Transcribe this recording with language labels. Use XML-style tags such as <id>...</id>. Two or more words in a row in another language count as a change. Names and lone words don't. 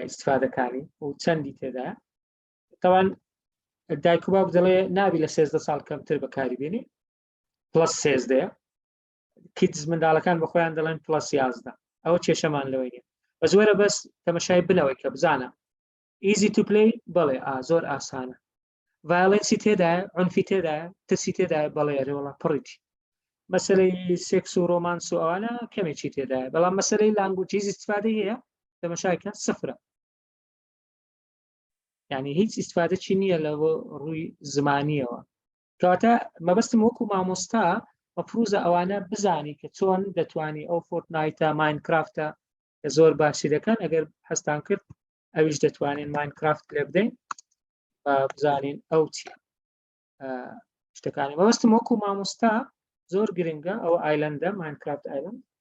<ckb>ئیستیفادەکانی و چەندی تێدایە تەوان دایک و باوک دەڵێ نابی لە 13 ساڵ کەمتر بەکاری بێنی پلس 13 کیتز منداڵەکان بە خۆیان دەڵێن پلس 11 ئەوە کێشەمان لەوەی نیە بە زۆرە بەس تەماشای بنەوەی کە بزانە</ckb> <en>easy to play</en> <ckb>بەڵێ زۆر ئاسانە ڤایۆلەنسی تێدایە عنفی تێدایە ترسی تێدایە بەڵێ وەڵا پڕیتی مەسەلەی سێکس و ڕۆمانس و ئەوانە کەمێکی تێدایە بەڵام مەسەلەی لانگویجیز استیفادەی هەیە تەماشایکە سفرە یعنی هیچ ئیسفادەی نییە لە ڕووی زمانیەوە کەواتە مەبەستم وەکو مامۆستا مەفروزە ئەوانە بزانی کە چۆن دەتوانی ئەو فۆرتنایتە ماینکرافتە کە زۆر باشی دەکەن ئەگەر هەستان کرد ئەویش دەتوانین ماینکرافت لێ بدەین بزانین ئەو چیە شتەکانی مەبەستم وەکو مامۆستا زۆر گرنگە ئەو ئایلەندە ماینکرافت ئایلەند</ckb>